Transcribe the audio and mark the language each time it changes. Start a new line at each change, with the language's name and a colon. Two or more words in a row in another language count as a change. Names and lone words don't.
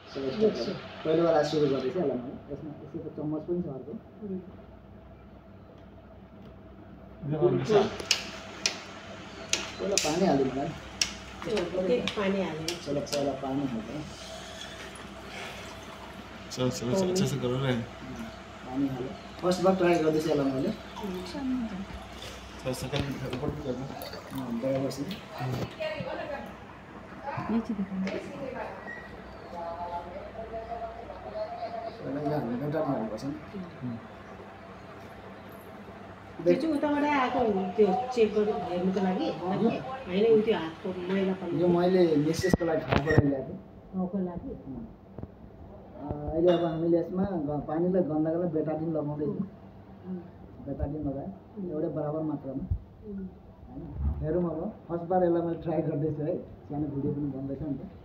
Nepali: पहिलो बार सुरु गर्दैछु होला मैले यसमा यसको चम्मच पनि छ अर्को पहिला पानी हाल्दिनु होला पानी हाल्नु चलो पहिला पानी हाल्नु
Hindi: चलो अच्छा से करो रे
Nepali: पानी हाल्नु फर्स्ट बार ट्राई गर्दैछु होला मैले
Hindi: चल सेकन्ड ऊपर भी करना बराबर से नीचे दिखाओ
Nepali: यहाँ बेटर हाल्नुपर्छ नि त्यो चाहिँ उताबाट आएको त्यो चेक गर्नु हेर्नुको लागि होइन त्यो हातको मैला पनि यो मैले मिसेसको लागि खाएको लागि ल्याएको घाउको लागि अहिले अब हामीले यसमा पानीलाई गन्दाको लागि बेटाडिन लगाउँदैछौँ बेटाडिन लगाएँ एउटै बराबर मात्रामा होइन हेरौँ अब फर्स्ट बार यसलाई मैले ट्राई गर्दैछु है सानो भिडियो पनि बन्दैछ नि त